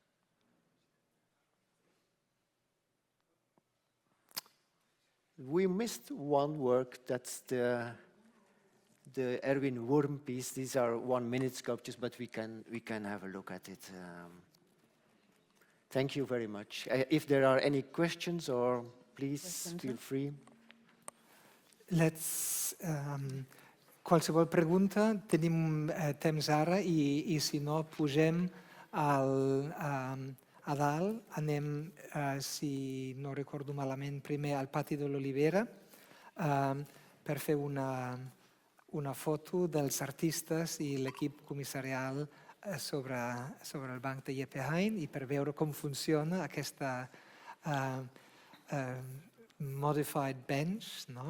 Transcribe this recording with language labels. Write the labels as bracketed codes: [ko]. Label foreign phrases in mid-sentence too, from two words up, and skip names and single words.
[en] We missed one work, that's the Erwin Wurm piece. These are 1-minute sculptures, but we can have a look at it. Thank you very much. If there are any questions, or please feel free. [ca] Qualsevol pregunta, tenim temps ara i si no, pugem a dalt, anem, si no recordo malament, primer al pati de l'Olivera per fer una foto dels artistes i l'equip comissarial sobre el banc de Jeppe Hein i per veure com funciona aquesta [en] modified bench, [ca] no?